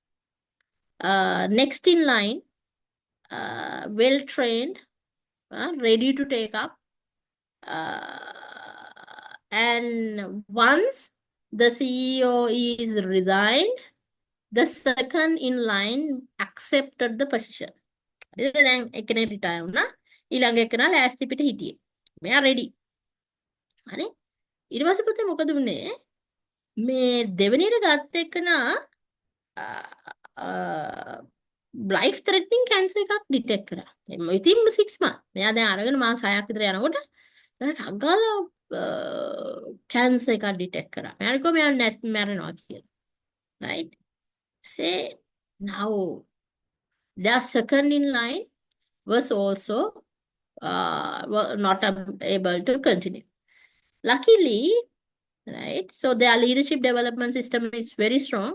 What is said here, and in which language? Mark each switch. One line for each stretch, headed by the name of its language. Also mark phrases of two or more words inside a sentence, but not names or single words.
English: Next in line, well-trained, ready to take up. And once the CEO is resigned, the second in line accepted the position.
Sinhala: Then එකනේ retire වුණා. ඊළඟ එකනා ලෑස්ති පිට හිටියේ. මෙයා ready. හරි? ඊට පස්සේ පුතේ මොකද වුනේ? මේ දෙවෙනියට ගත්ත එකනා
English: life threatening cancer
Sinhala: එකක් detect කරා.
English: within 6 months.
Sinhala: මෙයා දැන් අරගෙන මාස 6ක් විතර යනකොට දැන් ටක් ගාලා cancer එකක් detect කරා. මෙයාට කිව්වා මෙයා මැරෙනවා කියලා.
English: Right? Say now their second in line was also not able to continue. Luckily, right, so their leadership development system is very strong.